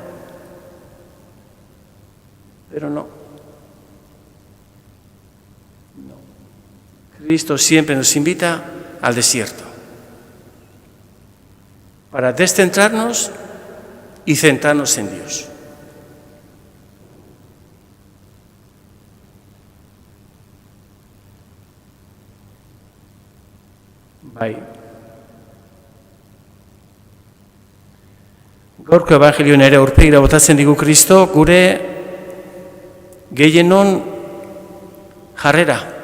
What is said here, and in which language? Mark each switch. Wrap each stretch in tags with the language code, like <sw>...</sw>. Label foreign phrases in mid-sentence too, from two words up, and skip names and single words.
<es>Pero no. Cristo siempre nos invita al desierto para descentrarnos y centrarnos en Dios.</es> <eu>Bai. Gaurko evangelioan ere aurpegira botatzen digu Kristo gure gehienon jarrera.</eu>